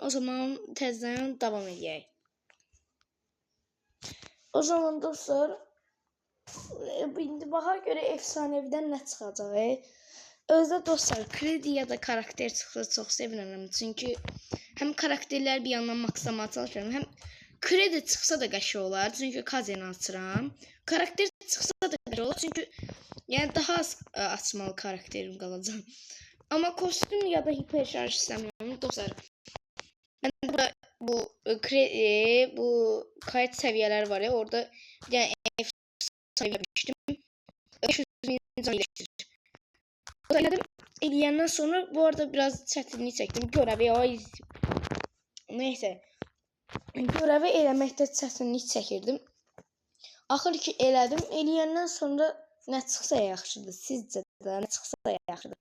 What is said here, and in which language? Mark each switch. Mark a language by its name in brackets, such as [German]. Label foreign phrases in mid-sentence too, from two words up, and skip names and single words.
[Azerbaijani] O zaman tezden devam edeyim. O zaman dostlar, indi baxa göre efsaneviden ne çıxacaq? Özdə dostlar, kredi ya da karakter çıxsa çox sevinirəm. Çünkü [Turkish] hem karakterler bir yandan maksamaya çalışıyorum, [Azerbaijani] hem kredi çıxsa da qəşəng olar. Çünkü kazeni açıram. Karakter çıxsa da qəşəng olar. Çünkü yani daha az açmalı karakterim qalacaq. [Turkish] Ama kostüm ya da hiper şarj istemiyorum dostlar. Ben burada bu kayıt seviyeler var ya, orada yani seviyemiştim. 500.000 can iyileştirir. [Azerbaijani] Eləyəndən sonra bu arada biraz çətinlik çəkdim. Görəvi neyse. Görəvi eləməkdə çətinlik çəkirdim. Axır ki elədim. Eləyəndən sonra nə çıxsa yaxşıdır. Sizcə də nə çıxsa yaxşıdır.